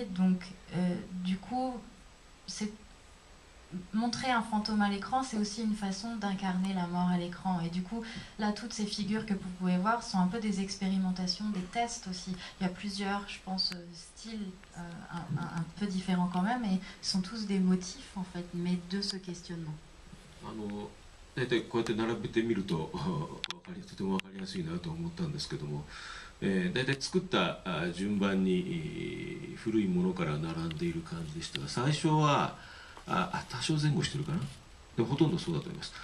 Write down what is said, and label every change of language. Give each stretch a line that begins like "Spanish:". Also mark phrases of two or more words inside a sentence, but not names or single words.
French: Donc, du coup, montrer un fantôme à l'écran, c'est aussi une façon d'incarner la mort à l'écran. Et du coup, là, toutes ces figures que vous pouvez voir sont un peu des expérimentations, des tests aussi. Il y a plusieurs, je pense, styles un peu différents quand même, et sont tous des motifs, en fait, mais de ce questionnement.
Japanese: 大体こうやって並べてみるととても分かりやすいなと思ったんですけども、大体作った順番に古いものから並んでいる感じでしたが、最初は多少前後してるかな、でもほとんどそうだと思います。